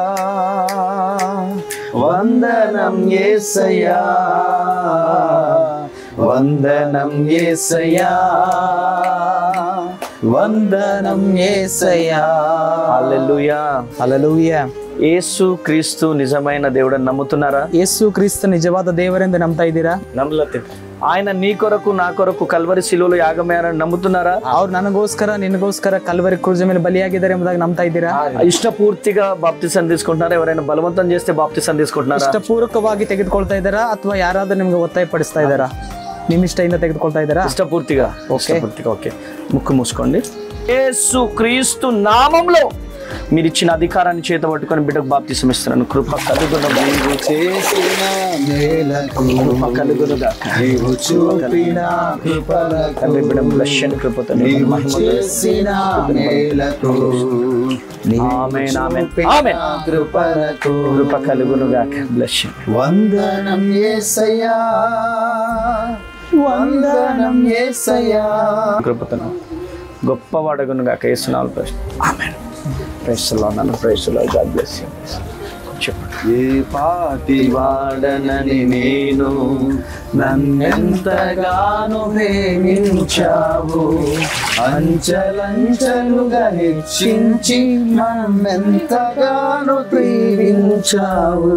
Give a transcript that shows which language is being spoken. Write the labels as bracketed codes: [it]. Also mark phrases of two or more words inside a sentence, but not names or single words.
[te] వందనం యేసయ్యా, వందనం యేసయ్యా, వందనం యేసయ్యా. హల్లెలూయా హల్లెలూయా. యేసు క్రీస్తు నిజమైన దేవుడని నమ్ముతున్నారా? [kn] యేసు క్రీస్తు నిజವಾದ ದೇವರೆಂದು ನಂಬ್ತಾ ಇದ್ದೀರಾ? [te] ఆయన నీ కొరకు నా కొరకు కల్వరి సిలువలో యాగమయ్యారని నమ్ముతున్నారా? [kn] ಅವ್ರು ನನಗೋಸ್ಕರ ನಿನಗೋಸ್ಕರ ಕಲ್ವರಿ ಕ್ರೂಜ ಮೇಲೆ ಬಲಿಯಾಗಿದ್ದಾರೆ ಎಂಬುದಾಗಿ ನಂಬ್ತಾ ಇದ್ದೀರಾ? [te] ఇష్టపూర్తిగా బాప్తిసం తీసుకుంటున్నారా? ఎవరైనా బలవంతం చేస్తే బాప్తిసం తీసుకుంటున్నారా? [kn] ಇಷ್ಟಪೂರ್ವಕವಾಗಿ ತೆಗೆದುಕೊಳ್ತಾ ಇದ್ದಾರಾ ಅಥವಾ ಯಾರಾದ್ರೂ ನಿಮ್ಗೆ ಒತ್ತಾಯ ಪಡಿಸ್ತಾ ಇದ್ದಾರಾ? ನಿಮ್ಮ ಇಷ್ಟದಿಂದ ತೆಗೆದುಕೊಳ್ತಾ ಇದ್ದಾರಾ? [te] ఇష్టపూర్తిగా. ఓకే. ముక్కు మూసుకోండి. యేసు క్రీస్తు నామములో మీరు ఇచ్చిన అధికారాన్ని చేత పట్టుకొని బిడ్డకు బాప్తిసం ఇస్తున్నాను. కృప కలుగును నీవు చేసిన మేలకు కృప కలుగునుగాక. నీవు చూపిన కృపలకు తండ్రి బిడ్డ బ్లెస్సింగ్ కృపతో నీవు చేసిన మేలకు ఆమేన్ ఆమేన్ ఆమేన్. కృపలకు కృప కలుగునుగాక. బ్లెస్సింగ్. వందనం యేసయ్యా, వందనం యేసయ్యా. కృపతో గొప్పవాడగునుగాక. యేసునామములో ప్రశ్న. ఆమేన్. [en] Praise the Lord. నన్ను Praise the Lord. God bless you. [te] చెప్పండి. ఏ పాటి వాడనని నేను నన్నెంతగానో ప్రేమించావు, అంచెలంచెలుగా హెచ్చించి నన్నెంతగానో ప్రేమించావు.